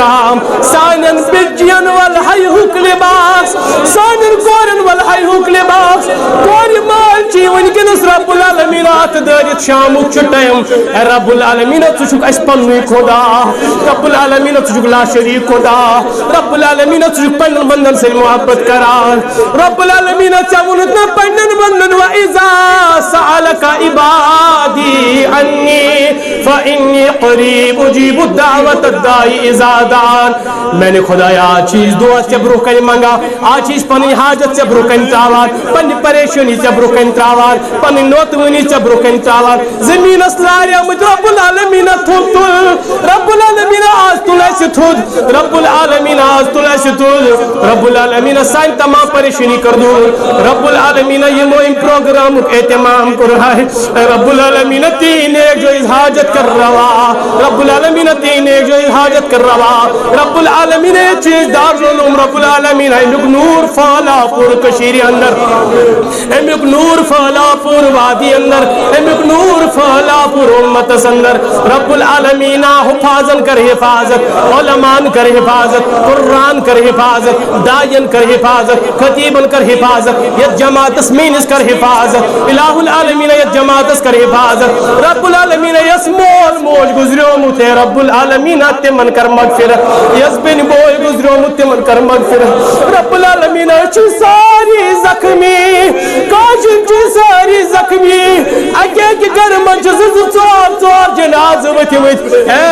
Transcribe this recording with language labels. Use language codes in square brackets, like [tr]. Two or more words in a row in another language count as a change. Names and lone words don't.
[ks] رحم سانٮ۪ن پیٚچین ولہیہُک لباس سانٮ۪ن کورٮ۪ن ولہیہُک لباس کورِ مال چھِ وٕنکیٚنس رب العالمین اتھٕ دٲرِتھ شامُک چھُ ٹایم اے رب العالمین ژٕ چھُکھ اسہِ پننُے خدا رب العالمین ژٕ چھُکھ لا شریٖک خدا رب العالمین ژٕ چھُکھ پننٮ۪ن بندن سۭتۍ محبت کران رب العالمین ژےٚ ووٚنُتھ نہ پننٮ۪ن بندن [ar] وَإِذَا سَأَلَكَ عِبَادِي عَنِّي فَإِنِّي قَرِيبٌ أُجِيبُ دَعْوَةَ الدَّاعِ إِذَا دَعَانِ [ks] میں نے خدایا آج چیز دعا ژےٚ برونٛہہ کنہِ منگان آج چھِ أسۍ پنٕنۍ حاجت ژےٚ برونٛہہ کنہِ تراوان پننہِ پریشٲنی ژےٚ برونٛہہ کنہِ تراوان پنٕنۍ نوتوٲنی ژےٚ برونٛہہ کنہِ تراوان زٔمیٖنس لاریمٕتۍ رب العالمین تھوٚد تُل رب العالمین آز تُل اسہِ تھوٚد رب العالمین آز تُل اسہِ تھوٚد رب العالمین سانہِ تمام پریشٲنی کر دوٗر رب العالمین یِمو أمۍ پروگرامُک اہتمام کوٚر ہے رب العالمین تیٖنۍ نیک جو حاجت کر روا رب العالمین تیٖنۍ نیک جو حاجت کر روا رب العالمین چیز دارالعلوم رب العالمین امیُک نور پھہلا پوٗرٕ کٔشیٖرِ انٛدر امیُک نور پھہلا پوٗرٕ وادی انٛدر امیُک نور پھہلا پوٗرٕ اُمتس انٛدر رب العالمین حفاظن کر حفاظت علماءن کر حفاظت قرآن کر حفاظت داعین کر حفاظت خطیبن کر حفاظت یتھ جماعتس میٲنِس کر حفاظت الہ العالمین یتھ جماعتس کر حفاظت رب العالمین یس مول موج گزریومُت ہے رب العالمین تِمن کر مغفرت یس بیٚنہِ بوے گزریومُت تِمن کر مغفرت رب العالمین چھِ ساری زخمی کٲشِر چھِ ساری زخمی اکہِ اکہِ گرٕ منٛز چھِ زٕ زٕ ژور ژور جنازٕ ؤتھمٕتۍ اے